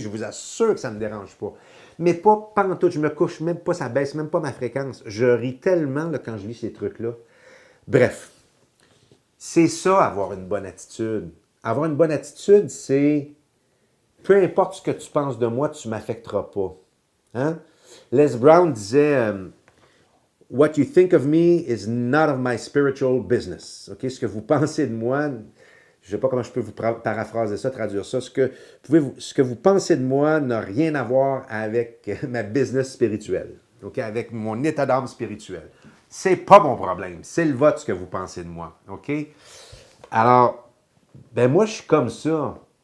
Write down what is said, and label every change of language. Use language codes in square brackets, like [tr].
[fr] Je vous assure que ça ne me dérange pas. Mais pas pantoute, je me couche même pas, ça baisse même pas ma fréquence. Je ris tellement là, quand je lis ces trucs-là. Bref, c'est ça, avoir une bonne attitude. Avoir une bonne attitude, c'est peu importe ce que tu penses de moi, tu ne m'affecteras pas. Hein? Les Brown disait [en] What you think of me is not of my spiritual business. [fr] Okay? Ce que vous pensez de moi, je ne sais pas comment je peux vous paraphraser ça, traduire ça. Ce que vous pensez de moi n'a rien à voir avec ma business spirituelle, okay? Avec mon état d'âme spirituel. C'est pas mon problème. C'est le vôtre ce que vous pensez de moi. OK? Alors, ben moi, je suis comme ça.